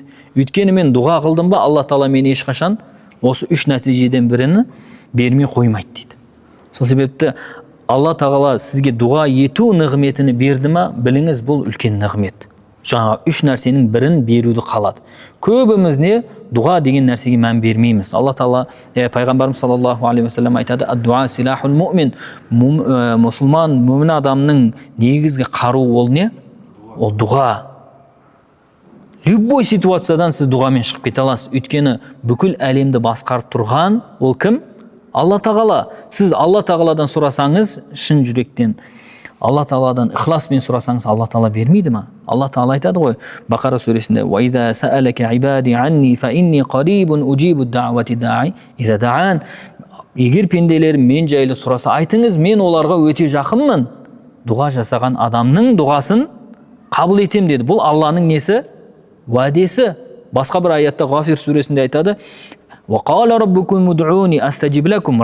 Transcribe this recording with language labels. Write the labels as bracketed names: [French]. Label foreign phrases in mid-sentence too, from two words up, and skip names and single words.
[Kazakh] Өйткені мен дұға қылдым ба, Алла Тағала мені ешқашан осы үш нәтижеден біріні бермей қоймайды дейді. Сол себепті Алла Тағала сізге дұға ету нығметіні берді ма, біліңіз, бұл үлкен нығмет. Жаңа үш нәрсенің бірін беруді қалады. Көбіміз не? Дұға деген нәрсеге мән бермейміз. Алла Тағала, пайғамбарымыз [Arabic] صلى الله عليه وسلم [Kazakh] айтады: [Arabic] "الدعاء سلاح المؤمن". [Kazakh] Мұсылман, мүмін адамның негізгі қаруы ол не? Ол дұға. Любой ситуациядан сіз дұғамен шығып кете аласыз. Өйткені бүкіл әлемді басқарып тұрған ол кім? Алла Тағала. Сіз Алла Тағаладан сұрасаңыз, шын жүректен, Алла Тағаладан ихласпен сұрасаңыз, Алла Тағала бермейді ма? Алла Тағала айтады ғой Бақара сүресінде: [Arabic] "وإذا سألك عبادي عني فإني قريب أجيب دعوة الداع إذا دعان". [Kazakh] Егер пенделерім мен жайлы сұраса, айтыңыз, мен оларға өте жақынмын. Дұға жасаған адамның дұғасын қабыл етем деді. Бұл Алланың несі? Уәдесі. Басқа бір аятта Ғафир сүресінде айтады: [Arabic] "وقال ربكم ادعوني أستجب لكم".